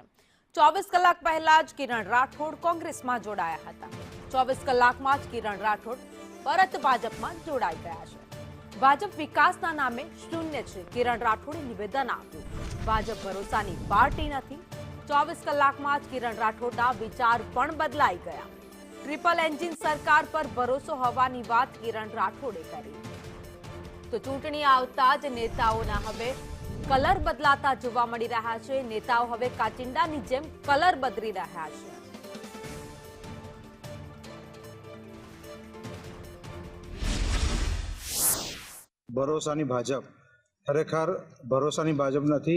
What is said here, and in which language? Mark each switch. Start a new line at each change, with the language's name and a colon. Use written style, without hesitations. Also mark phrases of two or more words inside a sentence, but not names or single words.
Gujarati: 24 કલાક પહેલા જ કિરણ રાઠોડ કોંગ્રેસમાં જોડાયા હતા। 24 કલાકમાં જ કિરણ રાઠોડ પરત ભાજપમાં જોડાઈ ગયા છે। ભાજપ વિકાસના નામે શૂન્ય છે, કિરણ રાઠોડે નિવેદન આપ્યું। ભાજપ ભરોસાની પાર્ટી નથી। 24 કલાકમાં જ કિરણ રાઠોડના વિચાર પણ બદલાઈ ગયા।
English: triple engine
Gujarati: સરકાર પર ભરોસો હોવાની વાત કિરણ રાઠોડે કરી। તો ચૂંટણી આવતા જ નેતાઓના હવે કલર બદલાતા જોવા મળી રહ્યા છે। નેતાઓ હવે કાચિંડાની જેમ કલર બદલી રહ્યા છે। ભરોસાની ભાજપ ખરેખર ભરોસાની ભાજપ નહીં।